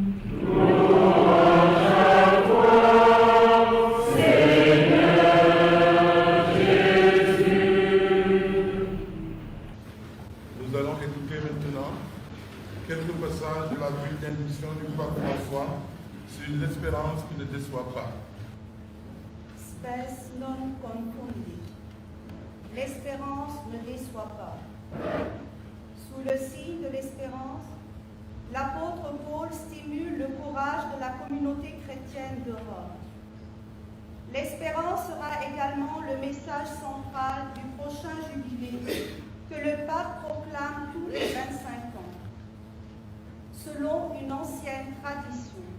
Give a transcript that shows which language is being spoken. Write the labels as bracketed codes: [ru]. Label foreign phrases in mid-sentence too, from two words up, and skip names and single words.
[fr] Nous allons écouter maintenant quelques passages de la bulletin du pape François sur l'espérance qui ne déçoit pas. [la] Spes non confundi. [fr] L'espérance ne déçoit pas. Sous le signe de l'espérance, l'apôtre Paul stimule le courage de la communauté chrétienne de Rome. L'espérance sera également le message central du prochain jubilé que le pape proclame tous les 25 ans, selon une ancienne tradition.